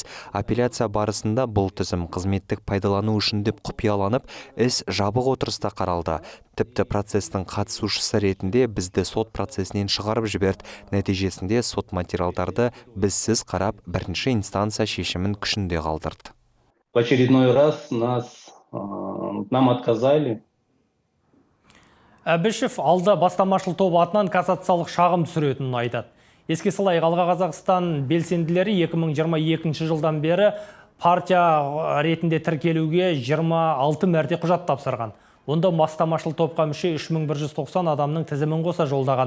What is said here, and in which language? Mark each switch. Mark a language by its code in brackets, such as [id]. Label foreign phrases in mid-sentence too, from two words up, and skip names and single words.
[kk] Апелляция барысында бұл тізім қызметтік пайдалану үшін деп құпияланып, іс жабық отырыста қаралды. Тіпті процестің қатысушысы ретінде бізді сот процесінен шығарып жіберді. Нәтижесінде сот материалдарды бізсіз қарап, бірінші инстанция шешімін күшінде қалдырды. [ru] В очередной раз нам отказали. [kk] Әбішев алда бастамашыл топ атынан кассациялық шағым түсіретінін айтады. Еске салайық, Алға Қазақстан белсенділері 2022 жылдан бері партия ретінде тіркелуге 26 мәрте құжат тапсырған. Онда бастамашыл топқа мүше 3190 адамның тізімін қоса жолдаған.